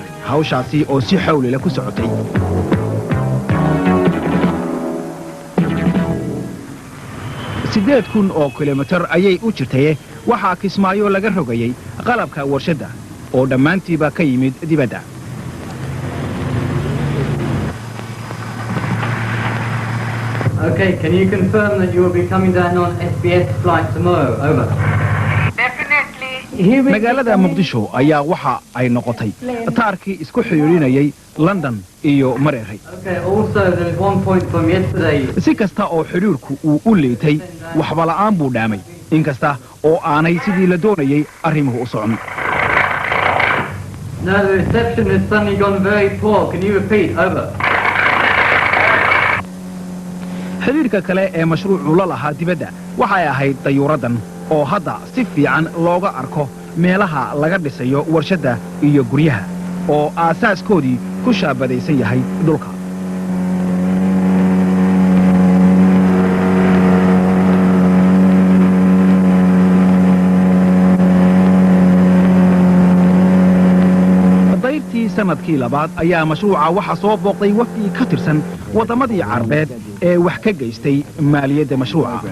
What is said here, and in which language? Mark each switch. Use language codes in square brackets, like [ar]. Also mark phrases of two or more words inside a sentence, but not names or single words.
[so] hawshaasi oo si xawli leh ku socotay. 8,000 oo kilomitir ayay u jirtay. waxaa Kismaayo laga rogayay qalabka warshadda oo dhammaantiiba ka yimid dibadda. [en] Okay, can you confirm that you will be coming down on SBS flight tomorrow? Over. [so] magaalada Muqdisho ayaa waxa ay noqotay taarkii isku xiriirinayay London iyo Mareeray. [en] Okay, also there is one point from yesterday. [so] si kasta oo xiriirku uu u leeytay waxba la'aan buu dhaamay inkasta oo aanay sidii la doonayay arrimuhu u socon. [en] No, the reception has suddenly gone very poor. Can you repeat? Over. [so] xiriirka kale ee mashruucu la lahaa dibadda waxay ahayd dayuuraddan oo hadda si fiican looga arko meelaha laga dhisayo warshadda iyo guryaha oo aasaaskoodii ku shaabadaysan yahay dhulka. dayrtii sannadkii labaad ayaa mashruuca waxa soo booqday wafdi ka tirsan waddamadii carbeed ee wax ka gaystay maaliyadda mashruuca.